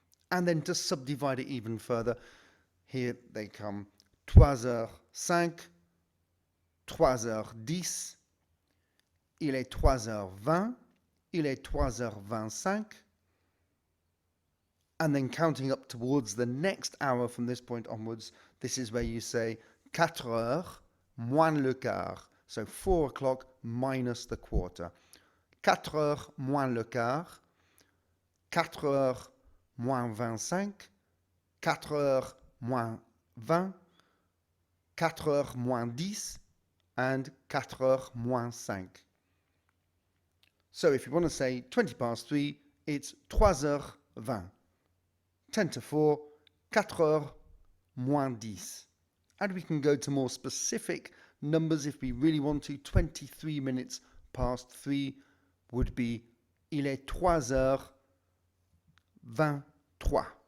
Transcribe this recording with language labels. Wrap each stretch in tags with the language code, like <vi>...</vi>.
<en>And then to subdivide it even further, here they come</en> <fr>3 heures 5, 3 heures 10, il est 3 heures 20, il est 3 heures 25,</fr> <en>and then counting up towards the next hour from this point onwards, this is where you say</en> <fr>4 heures moins le quart.</fr> <en>So 4 o'clock minus the quarter.</en> <fr>4 heures moins le quart, 4 heures moins 25, 4 heures moins 20, 4 heures moins 10, and 4 heures moins 5.</fr> <en>So if you want to say 20 past 3, it's</en> <fr>3 heures 20.</fr> <en>10 to 4,</en> <fr>4 heures moins 10.</fr> <en>And we can go to more specific numbers if we really want to. 23 minutes past 3 would be</en> <fr>il est 3 heures 23.</fr>